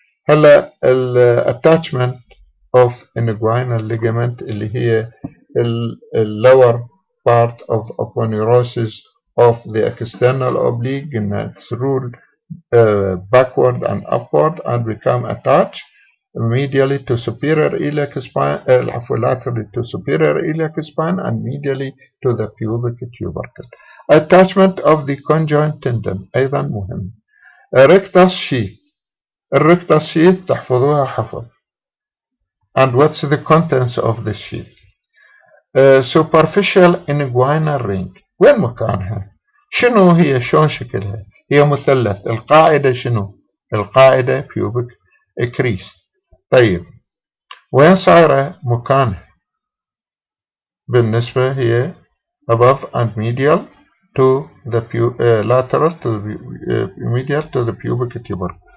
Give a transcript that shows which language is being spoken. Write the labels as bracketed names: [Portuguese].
[Arabic] هلا ال [English] attachment of inguinal ligament اللي هي ال lower part of aponeurosis of the external oblique through backward and upward and become attached medially to superior iliac spine, laterally to superior iliac spine, and medially to the pubic tubercle. Attachment of the conjoint tendon [Arabic] أيضا مهم. [English] rectus sheath. [Arabic] الrectus sheath تحفظوها حفظ. [English] And what's the contents of the sheath? Superficial inguinal ring. [Arabic] وين مكانها؟ شنو هي؟ شلون شكلها؟ هي مثلث. القاعدة شنو؟ القاعدة pubic crease. طيب وين صايرة مكانها؟ بالنسبة هي [English] above and medial to the lateral to the medial to the pubic tubercle.